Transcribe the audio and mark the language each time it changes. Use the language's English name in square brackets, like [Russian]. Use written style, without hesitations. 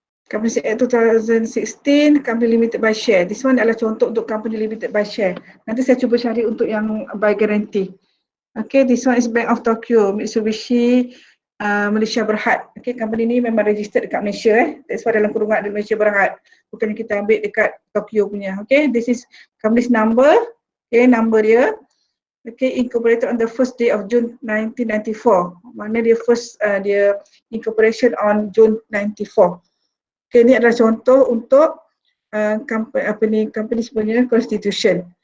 [English] Companies Act 2016, company limited by share. This one [Malay] adalah contoh untuk [English] company limited by share. [Malay] Nanti saya cuba cari untuk yang [English] by guarantee. Okay, this one is Bank of Tokyo, Mitsubishi Malaysia Berhad. [Malay] Okay, company ni memang registered dekat Malaysia. [English] That's why [Malay] dalam kurungan ada Malaysia Berhad. Bukan kita ambil dekat Tokyo punya. [English] Okay, this is company's number. Okay, number dia. Okay, incorporated on the first day of June 1994. [Malay] Mana dia first dia incorporation on June 94. Okay, ini adalah contoh untuk company sebenarnya constitution.